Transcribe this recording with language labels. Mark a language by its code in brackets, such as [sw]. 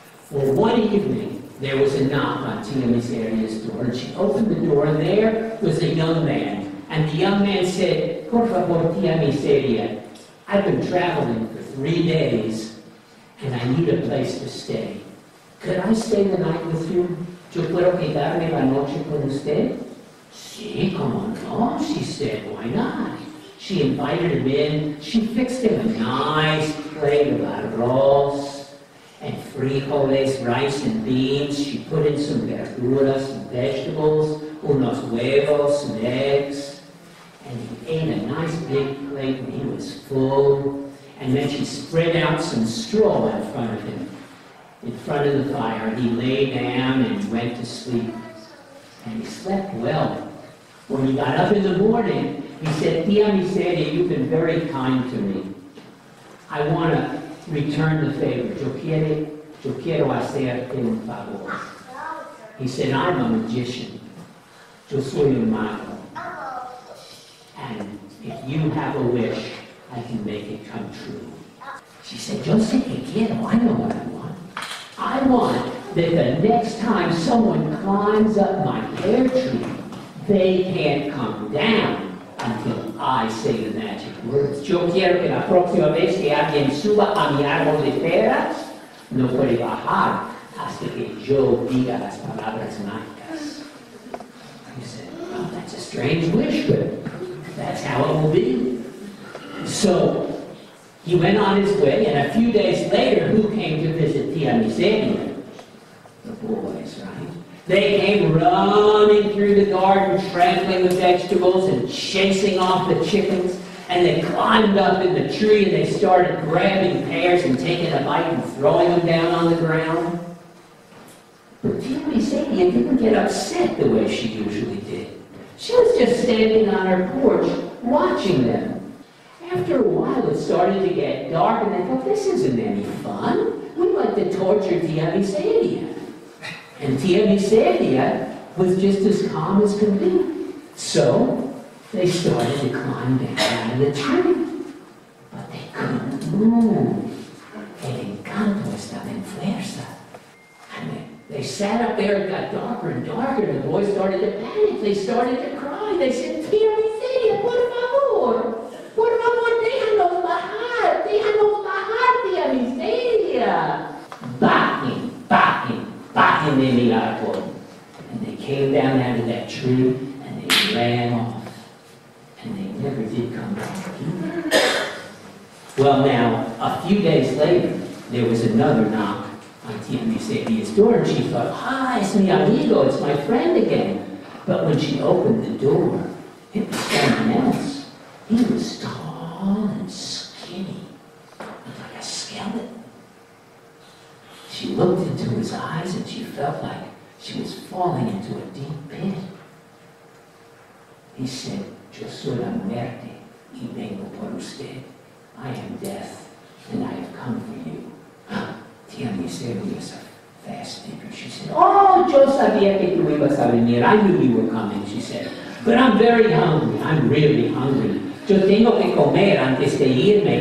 [en] Well, one evening, there was a knock on Tia Miseria's door, and she opened the door, and there was a young man. And the young man said, [es] "Por favor, [en] Tia Miseria, I've been traveling for 3 days, and I need a place to stay. Could I stay the night with you? [es] Yo puedo quedarme la noche con usted?" "Sí, como no," [en] she said, "why not?" She invited him in. She fixed him a nice plate of arroz and frijoles, rice and beans. She put in some verduras, some vegetables, [es] unos huevos, [en] some eggs. And he ate a nice big plate and he was full. And then she spread out some straw in front of him, in front of the fire. And he lay down and went to sleep. And he slept well. When he got up in the morning, he said, "Tia Miseria, you've been very kind to me. I want to return the favor. [es] Yo quiero hacerte un favor." [en] He said, "I'm a magician. [es] Yo soy un mago. [en] And if you have a wish, I can make it come true." She said, [es] yo sé que quiero, [en] I know what I want. I want that the next time someone climbs up my pear tree, they can't come down until I say the magic words. [es] Yo quiero que la próxima vez que alguien suba a mi árbol de peras, no puede bajar hasta que yo diga las palabras mágicas. [en] He said, well, that's a strange wish, but that's how it will be. So he went on his way, and a few days later, who came to visit Tia Miseria? The boys, right? They came running through the garden, trampling the vegetables and chasing off the chickens. And they climbed up in the tree and they started grabbing pears and taking a bite and throwing them down on the ground. But Tia Miseria didn't get upset the way she usually did. She was just standing on her porch watching them. After a while, it started to get dark, and they thought, this isn't any fun. We'd like to torture Tia Miseria. And Tia Miseria was just as calm as could be. So they started to climb down out of the tree. But they couldn't move. [es] El encanto estaba en fuerza. [en] And they sat up there, it got darker and darker, and the boys started to panic. They started to cry. They said, Tia Miseria, [es] por favor. Por favor, déjanos bajar. Déjanos bajar, Tia Miseria. Bajen, bajen, bajen de mi árbol. [en] And they came down out of that tree, and they ran off. And they never did come back either. Well, now, a few days later, there was another knock on Tia Miseria's door, and she thought, ah, [es] es mi amigo, [en] it's my friend again. But when she opened the door, it was someone else. He was tall and skinny, looked like a skeleton. She looked into his eyes and she felt like she was falling into a deep pit. He said, [es] Yo soy la muerte y vengo por usted. [en] I am death and I have come for you. Tia Miseria is a fast thinker. She said, oh, [es] yo sabía que tú ibas a venir. [en] I knew you were coming, she said. But I'm very hungry. I'm really hungry. [es] Yo tengo que comer antes de irme.